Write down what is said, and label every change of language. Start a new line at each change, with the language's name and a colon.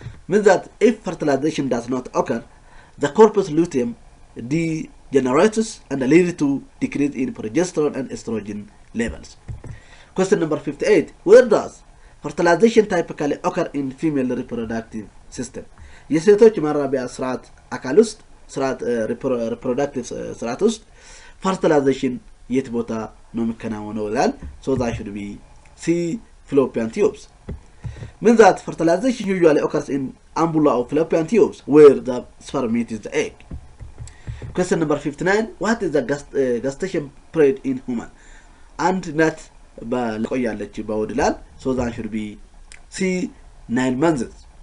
English: Means that if fertilization does not occur, the corpus luteum degenerates and leads to decrease in progesterone and estrogen levels. Question number 58. Where does fertilization typically occur in female reproductive system?
Amharic: የሴቶች ማራቢያ ስርዓት አካል ውስጥ ስርዓት reproductive ስርዓት ውስጥ fertilization የት ቦታ ነው የሚከናወነው ይላል።
English: So that should be C, fallopian tubes. Means that fertilization usually occurs in ampulla of fallopian tubes where the sperm meets the egg. Question number 59. What is the gestation period in human? And not
Amharic: ቆያለች በወድ ይላል።
English: So that should be C, 9 months.